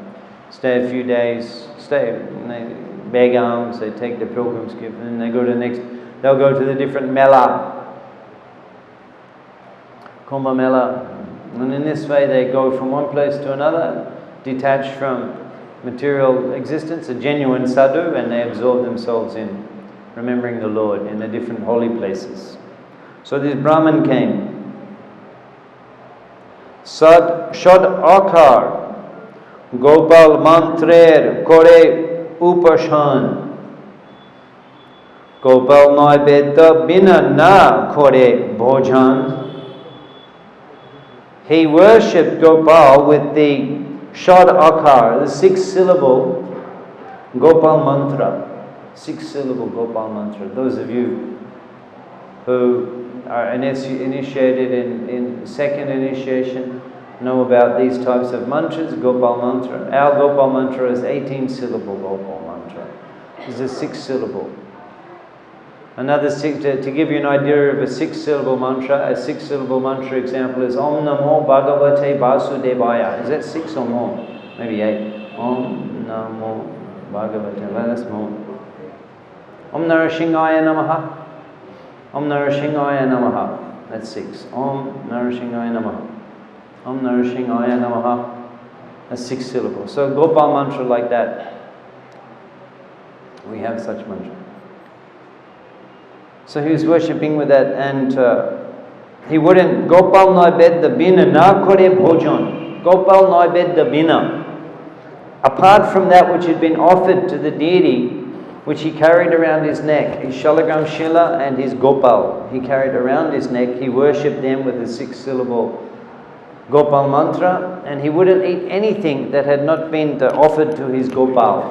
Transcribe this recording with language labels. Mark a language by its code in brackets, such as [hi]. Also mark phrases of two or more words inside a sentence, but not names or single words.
[en] Stay a few days, and they beg alms, they take the pilgrim's gift, and then they go to they'll go to the different Mela, Kumbh Mela, and in this way they go from one place to another, detached from material existence, a genuine sadhu, and they absorb themselves in remembering the Lord in the different holy places. So this Brahman came. [bn] ষড় অক্ষর গোপাল মন্ত্রের করে উপাসন গোপাল নৈবেদ্য বিনা না করে ভোজন. [en] He worshipped Gopal with the [bn] ষড় অক্ষর, [en] the 6-syllable Gopal mantra. 6-syllable Gopal mantra. Those of you who are initiated in second initiation know about these types of mantras, Gopal mantra. Our Gopal mantra is 18-syllable Gopal mantra. This is a 6-syllable. Another to give you an idea of a 6-syllable mantra, a 6-syllable mantra example is [sa] ॐ नमो भगवते वासुदेवाय. [en] Is that 6 or more? Maybe 8. [sa] ॐ नमो भगवते. [en] That's more. [sa] ॐ नरसिंहाय नमः। ॐ नरसिंहाय नमः. [en] That's 6. [sa] ॐ नरसिंहाय नमः। ॐ नरसिंहाय नमः. [en] That's 6 syllables. So Gopal mantra like that. We have such mantra. So he was worshipping with that, and he wouldn't. [bn] গোপাল নৈবেদ্য বিনা না করে ভোজন. গোপাল নৈবেদ্য বিনা. [en] Apart from that which had been offered to the deity, which he carried around his neck, his Shalagram Shila and his Gopal, he carried around his neck, he worshipped them with the 6-syllable Gopal mantra, and he wouldn't eat anything that had not been offered to his Gopal.